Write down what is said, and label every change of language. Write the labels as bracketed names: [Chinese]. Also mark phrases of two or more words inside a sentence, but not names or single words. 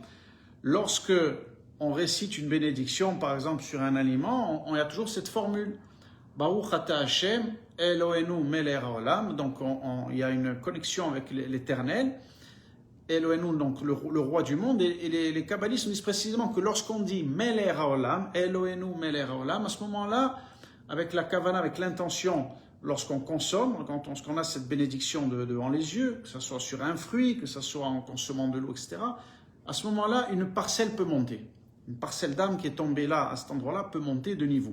[French] Lorsque on récite une bénédiction, par exemple sur un aliment, il y a toujours cette formule [Hebrew] ברוך אתה השם אלוהינו מלך העולם. [French] Donc il y a une connexion avec l'Éternel. Eloheinu, donc le roi du monde. Et les kabbalistes nous disent précisément que lorsqu'on dit [Hebrew] מלך העולם, אלוהינו מלך העולם, [French] à ce moment-là, avec la kavana, avec l'intention, lorsqu'on consomme, lorsqu'on a cette bénédiction devant les yeux, que ce soit sur un fruit, que ce soit en consommant de l'eau, etc., à ce moment-là, une parcelle peut monter. Une parcelle d'âme qui est tombée là, à cet endroit-là, peut monter de niveau.